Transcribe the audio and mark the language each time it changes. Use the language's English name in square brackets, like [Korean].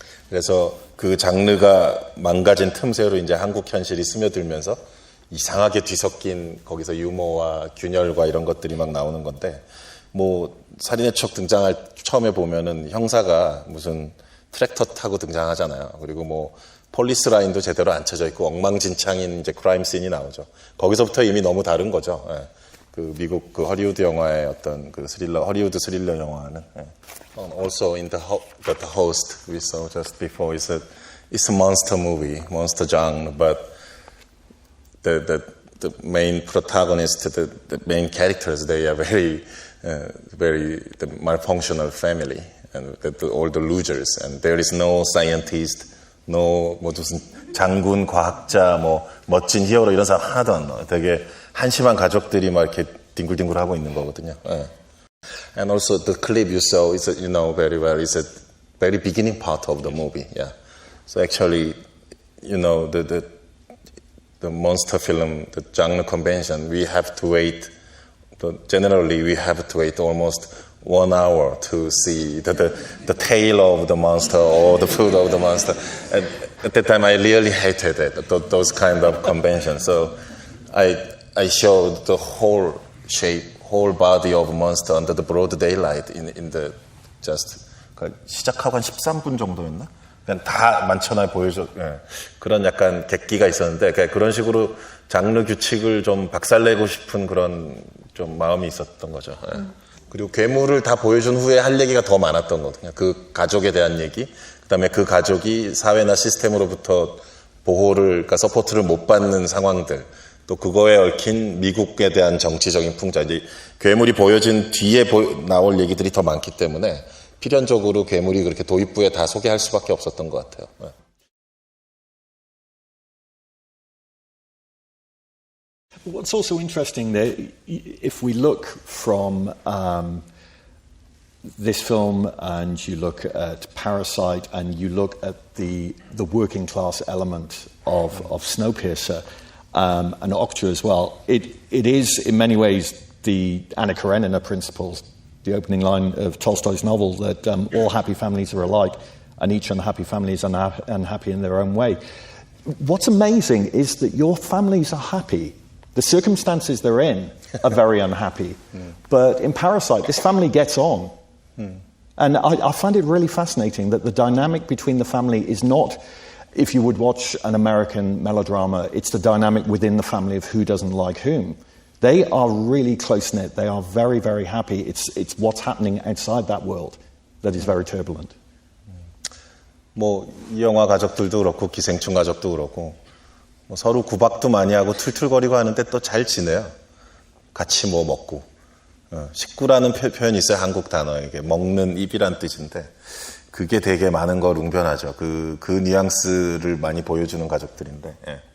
[Korean] 그래서 그 장르가 망가진 틈새로 이제 한국 현실이 스며들면서 이상하게 뒤섞인 거기서 유머와 균열과 이런 것들이 막 나오는 건데 뭐 살인의 추억 등장할 처음에 보면은 형사가 무슨 트랙터 타고 등장하잖아요. 그리고 뭐 폴리스 라인도 제대로 안 쳐져 있고 엉망진창인 이제 크라임 씬이 나오죠. 거기서부터 이미 너무 다른 거죠. 예. 그 미국 그 허리우드 영화의 어떤 그 스릴러, 허리우드 스릴러 영화는. 예. [English] Also in the Host we saw just before, it's a monster movie, monster genre, but the main protagonist, the main characters, they are very the malfunctional family and all the losers, and there is no scientist, no [Korean] 뭐 무슨 장군, 과학자, 뭐 멋진 히어로 이런 사람 하나도 안 나와요. 되게 한심한 가족들이 막 이렇게 뒹굴뒹굴하고 있는 거거든요. 예. [English] And also the clip you saw is, you know very well, is a very beginning part of the movie. Yeah. So actually, you know, the monster film, the genre convention, we have to wait. Generally, we have to wait almost 1 hour to see the tail of the monster or the foot of the monster. And at that time, I really hated it, those kind of conventions. So I showed the whole shape, whole body of monster under the broad daylight in the just [Korean] 시작하고 한 13분 정도였나? 그냥 다 만천하에 보여줘. 예. 그런 약간 객기가 있었는데 그런 식으로 장르 규칙을 좀 박살내고 싶은 그런 좀 마음이 있었던 거죠. 예. 그리고 괴물을 다 보여준 후에 할 얘기가 더 많았던 거거든요. 그 가족에 대한 얘기, 그다음에 그 가족이 사회나 시스템으로부터 보호를, 그러니까 서포트를 못 받는 상황들, 또 그거에 얽힌 미국에 대한 정치적인 풍자. 이제 괴물이 보여진 뒤에 나올 얘기들이 더 많기 때문에 필연적으로 괴물이 그렇게 도입부에 다 소개할 수밖에 없었던 것 같아요. 네. [English] What's also interesting there, if we look from this film and you look at Parasite and you look at the working class element of Snowpiercer and Okja as well, it is in many ways the Anna Karenina principles, the opening line of Tolstoy's novel, that all happy families are alike and each unhappy family is unhappy in their own way. What's amazing is that your families are happy. The circumstances they're in are very unhappy. But in Parasite, this family gets on. And I find it really fascinating that the dynamic between the family is not, if you would watch an American melodrama, it's the dynamic within the family of who doesn't like whom. They are really close-knit. They are very, very happy. It's what's happening outside that world that is very turbulent. [Korean] 뭐 이 영화 가족들도 그렇고 기생충 가족도 그렇고 뭐 서로 구박도 많이 하고 툴툴거리고 하는데 또 잘 지내요. 같이 뭐 먹고. 식구라는 표현이 있어요. 한국 단어에. 먹는 입이란 뜻인데 그게 되게 많은 걸 웅변하죠. 그 뉘앙스를 많이 보여주는 가족들인데. 예.